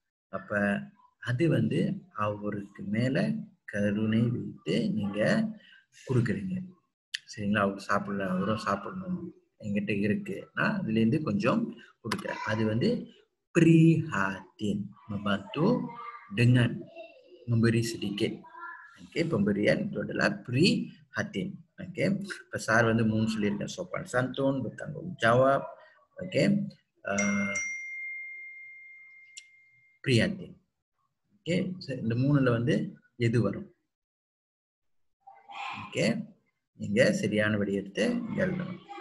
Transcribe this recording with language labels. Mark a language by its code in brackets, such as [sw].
[ta] அப்ப அது வந்து அவருக்கு மேல கருணை வைத்து நீங்க கொடுக்குறீங்க. சரிங்களா? அவர் சாப்பிடல, அவரும் சாப்பிடணும், என்கிட்ட இருக்குன்னா அதுல இருந்து கொஞ்சம் கொடுக்குற. [ms] அது வந்து prihatin, membantu dengan memberi sedikit. Oke, pemberian itu adalah prihatin. [ta] Oke, besar வந்து 3 சொல்லியிருக்கேன். [ms] sopan santun, bertanggung jawab. Oke, prihatin. [ta] Okay, இந்த 3ல வந்து எது வரும்? ஓகே, நீங்க சரியான விடை எடுத்து எழுதணும்.